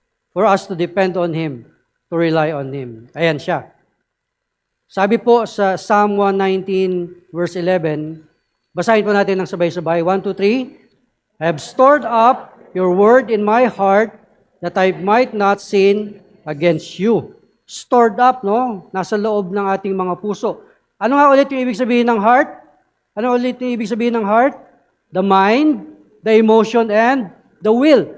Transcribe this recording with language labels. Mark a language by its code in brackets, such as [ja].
[en] For us to depend on Him, to rely on Him. [tl] Ayan siya. Sabi po sa Psalm 119 verse 11, basahin po natin ng sabay-sabay. [en] 1, 2, 3. I have stored up your word in my heart that I might not sin against you. Stored up, no? [tl] Nasa loob ng ating mga puso. Ano nga ulit yung ibig sabihin ng heart? Ano ulit yung ibig sabihin ng heart? [en] The mind, the emotion, and the will.